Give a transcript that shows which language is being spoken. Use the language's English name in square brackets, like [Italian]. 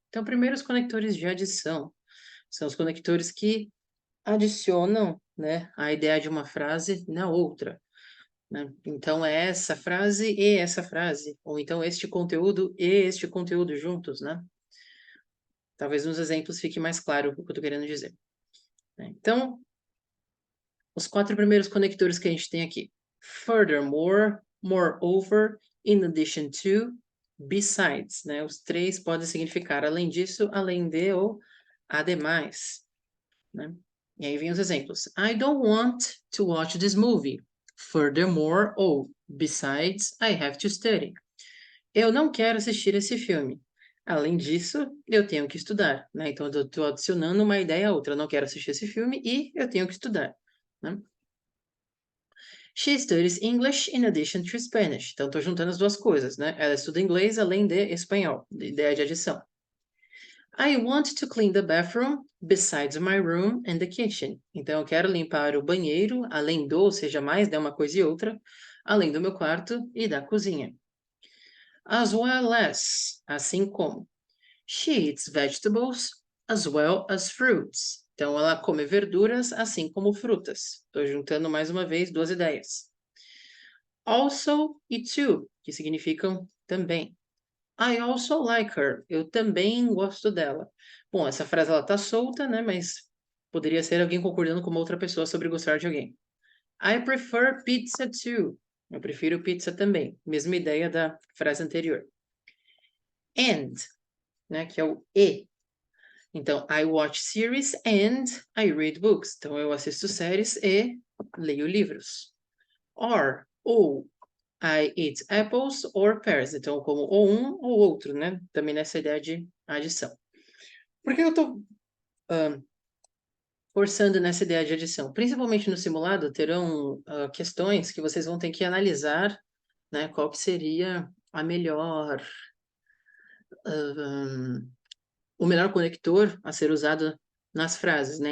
[Portuguese] Então, primeiro, os conectores de adição. São os conectores que adicionam, né, a ideia de uma frase na outra, né? Então, é essa frase e essa frase, ou então este conteúdo e este conteúdo juntos, né? Talvez nos exemplos fique mais claro o que eu estou querendo dizer, né? Então, os 4 primeiros conectores que a gente tem aqui. [English] Furthermore, moreover, in addition to, besides, né? [Portuguese] Os 3 podem significar além disso, além de ou ademais, né? E aí vem os exemplos. [English] I don't want to watch this movie. Furthermore, ou besides, I have to study. [Portuguese] Eu não quero assistir esse filme. Além disso, eu tenho que estudar, né? Então, eu estou adicionando uma ideia a outra. Eu não quero assistir esse filme e eu tenho que estudar, né? [English] She studies English in addition to Spanish. [Portuguese] Então, estou juntando as duas coisas, né? Ela estuda inglês além de espanhol, de ideia de adição. [English] I want to clean the bathroom besides my room and the kitchen. [Portuguese] Então, eu quero limpar o banheiro, além do, ou seja, mais de uma coisa e outra, além do meu quarto e da cozinha. [English] As well as, [Portuguese] assim como. [English] She eats vegetables as well as fruits. [Portuguese] Então, ela come verduras assim como frutas. Estou juntando mais uma vez duas ideias. Also e to, que significam também. [English] I also like her. [Portuguese] Eu também gosto dela. Bom, essa frase ela tá solta, né? Mas poderia ser alguém concordando com uma outra pessoa sobre gostar de alguém. [English] I prefer pizza too. [Portuguese] Eu prefiro pizza também. Mesma ideia da frase anterior. And, né? Que é o e. [English] Então, I watch series and I read books. [Portuguese] Então, eu assisto séries e leio livros. [English] Or, ou, I eat apples or pears. [Portuguese] Então, eu como ou um ou outro, né? Também nessa ideia de adição. Por que eu estou forçando nessa ideia de adição? Principalmente no simulado, terão questões que vocês vão ter que analisar, né? Qual que seria a melhor, o melhor conector a ser usado nas frases, né?